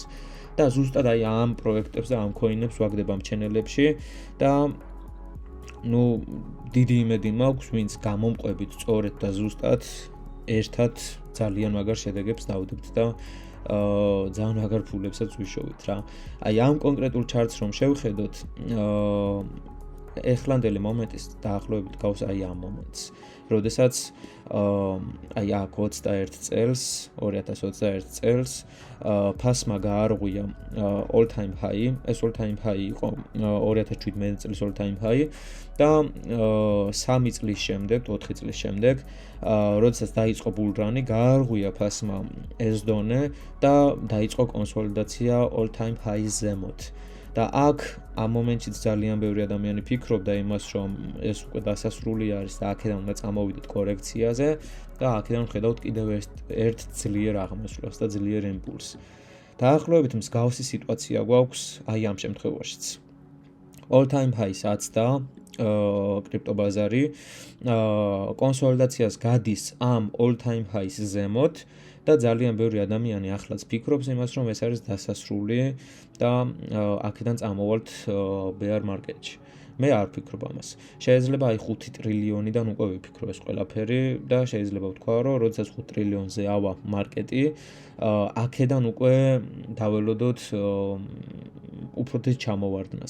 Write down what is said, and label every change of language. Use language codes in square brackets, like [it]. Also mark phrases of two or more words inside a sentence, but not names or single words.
[ka] და ზუსტად აი ამ პროექტებს და ამ კოინებს ვაგდებ ამ ჩენელებში და დიდი იმედი მაქვს, ვინც გამომყვებით სწორედ და ზუსტად ერთად ძალიან მაგარ შედეგებს დავდებთ და ძალიან მაგარ ფულებსაც ვიშოვით რა. აი ამ კონკრეტულ ჩარტს რომ შევხედოთ, ეხლანდელი მომენტის დაახლოებით გავს აი ამ მომენტს, როდესაც აი აქ 21 წელს, 2021 წელს ფასმა გაარღვია [en] all time high, [ka] ეს [en] all time high [ka] იყო 2017 წლის [en] all time high [ka] და 3 წლის შემდეგ, 4 წლის შემდეგ, როდესაც დაიწყო bullrun-ი, გაარღვია ფასმა ეს დონე და დაიწყო კონსოლიდაცია [en] all time high- [ka] ის ზემოთ. და აქ ამ მომენტშიც ძალიან ბევრი ადამიანი ფიქრობდა იმას, რომ ეს უკვე დასასრული არის და აქედან უნდა წამოვიდეთ კორექციაზე და აქედან ხედავთ კიდევ ერთ ძლიერ აღმასვლას და ძლიერ იმპულსს. დაახლოებით მსგავსი სიტუაცია გვაქვს აი ამ შემთხვევაშიც. [en] All time high- [ka] ს აცდა კრიპტობაზარი, კონსოლიდაციას გადის ამ [en] all time high- [ka] ის ზემოთ და ძალიან ბევრი ადამიანი ახლაც ფიქრობს იმას, რომ ეს არის დასასრული და აქედან წამოვალთ [en] bear market- [ka] ში. მე არ ვფიქრობ ამას. შეიძლება აი 5 ტრილიონიდან უკვე ვიფიქრო ეს ყველაფერი და შეიძლება ვთქვა, რომ როდესაც 5 ტრილიონზე ავა მარკეტი, აქედან უკვე დაველოდოთ უფრო დიდ ჩამოვარდნას.